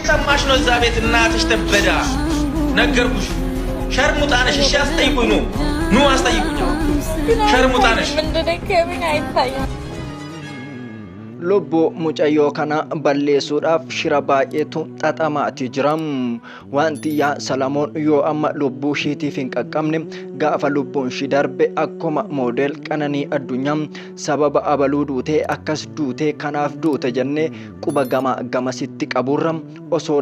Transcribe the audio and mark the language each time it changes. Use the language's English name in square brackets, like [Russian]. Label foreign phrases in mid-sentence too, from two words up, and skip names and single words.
[Amharic] ሰማሽ ነው እዛ ቤት እናትሽ ተበዳ ነገርኩሽ ሸርሙጣነሽ እሺ አስጠይቁኝ ኑ አስጠይቁኝ ሸርሙጣነሽ ምንድነው አይታየም [Oromo] lubbu mucayyoo kana balleessuudhaaf shira baay'eetu xaxamaati jiram wanti yaa Salamoon yoo amma lubbuu ishiitiif hin qaqqabne gaafa lubbuun ishii darbe akkuma moodel Qananii Addunyaa sababa abaluu duutee akkas duutee kanaaf duute jennee quba gamasitti qaburra osoo